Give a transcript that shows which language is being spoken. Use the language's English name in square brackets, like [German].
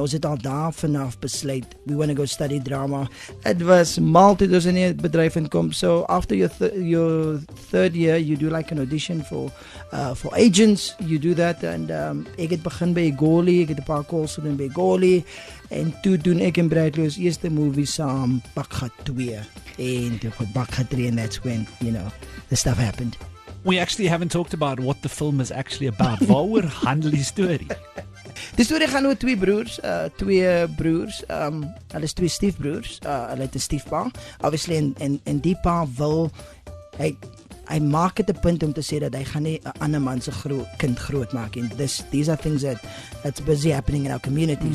[Afrikaans] Ons het al daar vanaf besluit [English] we want to go study drama. It was [Afrikaans] toe ons in die bedryf inkom. [English] So after your third year you do like an audition for agents. You do that and [Afrikaans] ek het begin by Goli, ek het 'n paar calls gedoen by Goli en toe doen ek en Bradley ons eerste movie saam, Bakgat 2. En toe [English] Bakgat 3 and that's when, you know, the stuff happened. We actually haven't talked about what the film is actually about. [Afrikaans] Waaroor handel die storie? Die storie gaan oor twee broers. Hulle is 2 stiefbroers. Hulle het 'n stiefpa. Obviously en die pa wil hy maak dit 'n punt om te sê dat hy gaan nie 'n ander man se kind groot maak en [English] these are things that's busy happening in our community.